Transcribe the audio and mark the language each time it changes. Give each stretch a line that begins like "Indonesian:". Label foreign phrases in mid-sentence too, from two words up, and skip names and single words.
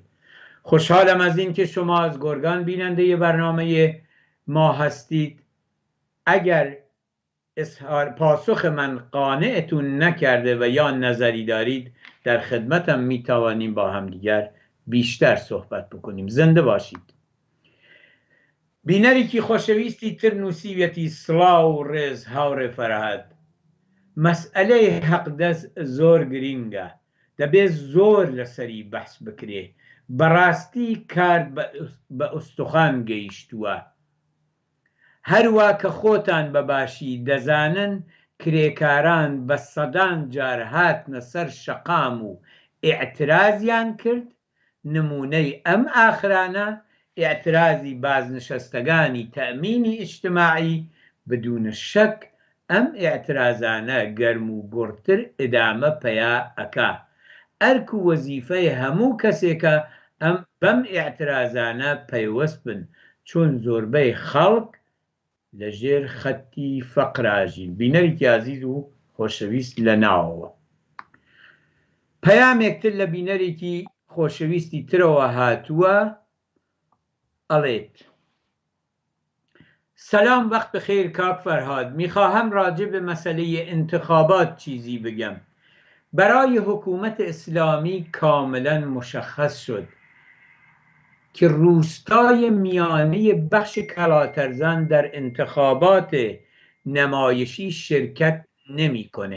Persian: خوشحالم از این که شما از گرگان بیننده برنامه ما هستید. اگر پاسخ من قانعتون نکرده و یا نظری دارید، در خدمتم میتوانیم با هم دیگر بیشتر صحبت بکنیم. زنده باشید.
Central Kurdish: بینەرێکی خۆشەویستی تر نووسیوێتی سڵاو و ڕێز هاوڕێ فەرهاد. مەسئلەی حەقدەست زۆر گرینگە، دەبێت زۆر لەسەری بەحس بکرێ. بەڕاستی کار بە ئوستوخان گەیشتووە. هەروە کە خۆتان بەباشی دەزانن کرێکاران بە سەدان جار هاتنە سەر شەقام و ئیعترازیان کرد. نمونەی ئەم ئاخرانە
Persian: اعتراضی بازنشستگانی تأمینی اجتماعی بدون شک
Central Kurdish: ئەم ئێعترازانە گەرم و گوڕتر ئدامە پەیا ئەکا ئەرک و وەزیفەی هەموو کەسێکە بەم ئێعترازانە پەیوەست بن چۆن زۆربەی خەڵک لەژێر خەتی فەقراژین. بینەرێکی عەزیز و خۆشەویست لە ناوەوە پەیامێکتر لە بینەرێکی خۆشەویستی ترەوە هاتووە ئەڵێت:
Persian: سلام وقت بخیر کاک فرهاد، میخواهم راجع به مسئله انتخابات چیزی بگم. برای حکومت اسلامی کاملا مشخص شد که روستای میانه بخش کلاترزن در انتخابات نمایشی شرکت نمیکنه.